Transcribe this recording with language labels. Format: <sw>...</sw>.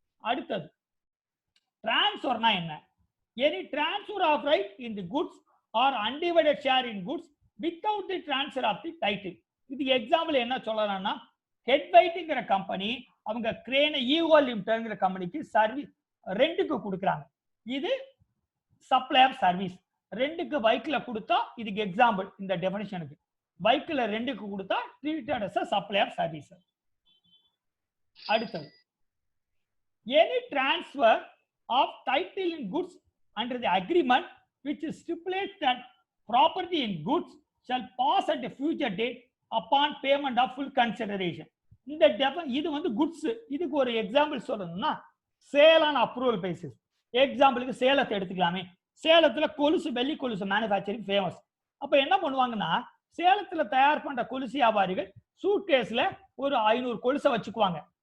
<ta>அடுத்தது டிரான்ஸ்ஃபர்னா என்ன?</ta> <en>Any transfer of right in the goods are undivided share in goods without the transfer of the title.</en> <ta>இதுக்கு example என்ன சொல்லலாம்னா, ஹெட்வைட்ங்கிற company அவங்க கிரேன ego லிமிடெட்ங்கிற கம்பெனிக்கு சர்வீஸ் ரெண்டுக்கு கொடுக்குறாங்க. இது சப்ளை ஆஃப் சர்வீஸ். ரெண்டுக்கு பைக்ல கொடுத்தா இதுக்கு எக்ஸாம்பிள் இந்த டெஃபினிஷனுக்கு. பைக்ல ரெண்டுக்கு கொடுத்தா</ta> <en>Treated as a supply of service. அடுத்தது any transfer of title in goods under the agreement which stipulates that property in goods shall pass at a future date upon payment of full consideration.</en> <ta>இந்த இது வந்து goods. இதுக்கு ஒரு example சொல்லணும்னா sale on approval basis. எக்ஸாம்பிளுக்கு சேலத்தை எடுத்துக்கலாமே. சேலத்துல கொலுசு, வெள்ளி கொலுசு மேனுஃபேக்சரிங் ஃபேமஸ். அப்ப என்ன பண்ணுவாங்கன்னா சேலத்துல தயார் பண்ற கொலுசு வியாபாரிகள் சூட்கேஸ்ல ஒரு 500 கொலுசை வச்சுக்குவாங்க.</ta>